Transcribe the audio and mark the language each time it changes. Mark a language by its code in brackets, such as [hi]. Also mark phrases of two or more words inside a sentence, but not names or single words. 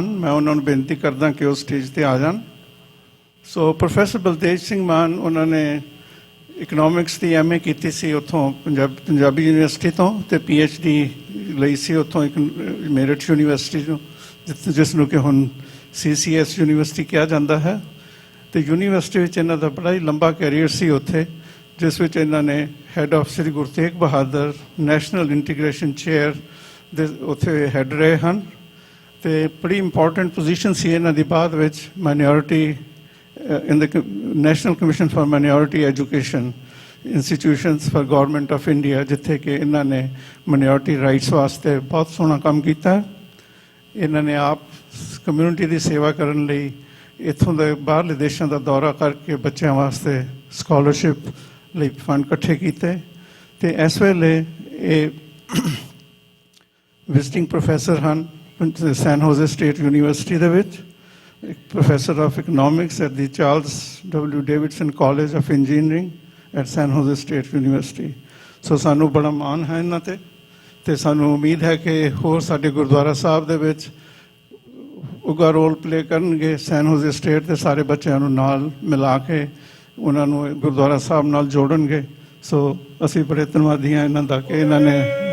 [pa] ਮੈਂ ਉਹਨਾਂ ਨੂੰ ਬੇਨਤੀ ਕਰਦਾ ਕਿ ਉਹ ਸਟੇਜ ਤੇ ਆ ਜਾਣ। ਸੋ ਪ੍ਰੋਫੈਸਰ ਬਲਤੇਜ ਸਿੰਘ ਮਾਨ, ਉਹਨਾਂ ਨੇ ਇਕਨੋਮਿਕਸ ਦੀ MA ਕੀਤੀ ਸੀ ਉੱਥੋਂ ਪੰਜਾਬੀ ਯੂਨੀਵਰਸਿਟੀ ਤੋਂ, ਤੇ PhD ਲਈ ਸੀ ਉੱਥੋਂ ਇੱਕ ਮੇਰਠ ਯੂਨੀਵਰਸਿਟੀ ਤੋਂ, ਜਿਸ ਨੂੰ ਕਿ ਹੁਣ CCS ਯੂਨੀਵਰਸਿਟੀ ਕਿਹਾ ਜਾਂਦਾ ਹੈ। ਤੇ ਯੂਨੀਵਰਸਿਟੀ ਵਿੱਚ ਇਹਨਾਂ ਦਾ ਬੜਾ ਹੀ ਲੰਬਾ ਕੈਰੀਅਰ ਸੀ ਉੱਥੇ, ਜਿਸ ਵਿੱਚ ਇਹਨਾਂ ਨੇ [en] head of [pa] ਸ੍ਰੀ ਗੁਰੂ ਤੇਗ ਬਹਾਦਰ ਨੈਸ਼ਨਲ ਇੰਟੀਗ੍ਰੇਸ਼ਨ ਚੇਅਰ ਦੇ ਉੱਥੇ ਹੈੱਡ ਰਹੇ ਹਨ। ਤੇ ਬੜੀ [en] important position [pa] ਸੀ ਇਹਨਾਂ ਦੀ ਬਾਅਦ ਵਿੱਚ ਮਾਈਨੋਰਿਟੀ [en] in the National Commission for Minority Education Institutions for Government of India, [pa] ਜਿੱਥੇ ਕਿ ਇਹਨਾਂ ਨੇ [en] minority rights [pa] ਵਾਸਤੇ ਬਹੁਤ ਸੋਹਣਾ ਕੰਮ ਕੀਤਾ। ਇਹਨਾਂ ਨੇ ਆਪ ਕਮਿਊਨਿਟੀ ਦੀ ਸੇਵਾ ਕਰਨ ਲਈ ਇੱਥੋਂ ਦੇ ਬਾਹਰਲੇ ਦੇਸ਼ਾਂ ਦਾ ਦੌਰਾ ਕਰਕੇ ਬੱਚਿਆਂ ਵਾਸਤੇ ਸਕਾਲਰਸ਼ਿਪ ਲਈ ਫੰਡ ਇਕੱਠੇ ਕੀਤੇ। ਤੇ ਇਸ ਵੇਲੇ ਇਹ [en] visiting professor [pa] ਹਨ ਸੈਨ ਹੋਜ਼ੇ ਸਟੇਟ ਯੂਨੀਵਰਸਿਟੀ ਦੇ ਵਿੱਚ। [en] Professor of Economics at the Charles W. Davidson College of Engineering at San Jose State University. [pa] ਸੋ ਸਾਨੂੰ ਬੜਾ ਮਾਣ ਹੈ ਇਹਨਾਂ ਤੇ ਸਾਨੂੰ ਉਮੀਦ ਹੈ ਕਿ ਹੋਰ ਸਾਡੇ ਗੁਰਦੁਆਰਾ ਸਾਹਿਬ ਦੇ ਵਿੱਚ ਉੱਘਾ [en] role play [pa] ਕਰਨਗੇ। ਸੈਨ ਹੋਜ਼ੇ ਸਟੇਟ ਦੇ ਸਾਰੇ ਬੱਚਿਆਂ ਨੂੰ ਨਾਲ ਮਿਲਾ ਕੇ ਉਹਨਾਂ ਨੂੰ ਗੁਰਦੁਆਰਾ ਸਾਹਿਬ ਨਾਲ ਜੋੜਨਗੇ। ਸੋ ਅਸੀਂ ਬੜੇ ਧੰਨਵਾਦੀ ਹਾਂ ਇਹਨਾਂ ਦਾ ਕਿ ਇਹਨਾਂ ਨੇ